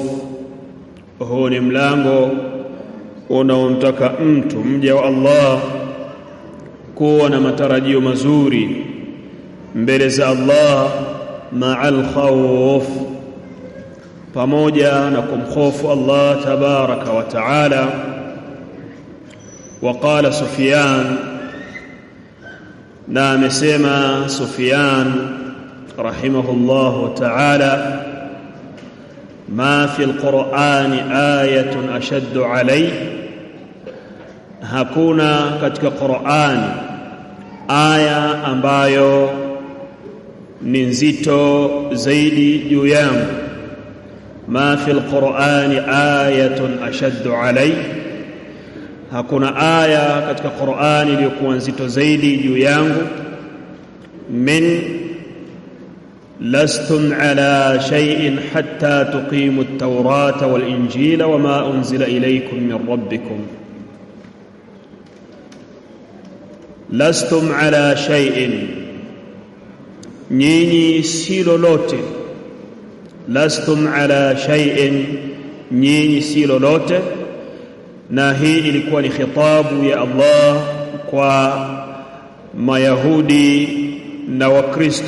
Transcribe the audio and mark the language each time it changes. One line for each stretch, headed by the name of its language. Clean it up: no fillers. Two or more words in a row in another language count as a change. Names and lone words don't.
Swahili: Huu ni mlango unaomtaka mtu mja wa Allah kuwa na matarajio mazuri mbele za Allah
Arabic: مع الخوف,
Swahili: pamoja na kumhofu Allah
Arabic: تبارك وتعالى. وقال سفيان,
Swahili: na amesema Sufyan
Arabic: رحمه الله تعالى, ما في القرآن آية أشد عليه,
Swahili: hakuna katika Qur'ani aya ambayo ni nzito zaidi juu yangu.
Arabic: ما في القرآن آية أشد عليه,
Swahili: hakuna aya katika Qur'ani iliyokuwa nzito zaidi juu yangu.
Arabic: من لستم على شيء حتى تقيموا التوراة والإنجيل وما أنزل إليكم من ربكم. لستم على شيء,
Swahili: nyinyi si lolote.
Arabic: لستم على شيء,
Swahili: nyinyi si lolote. Na hii ilikuwa ni khitabu ya Allah kwa Mayahudi na Wakristo.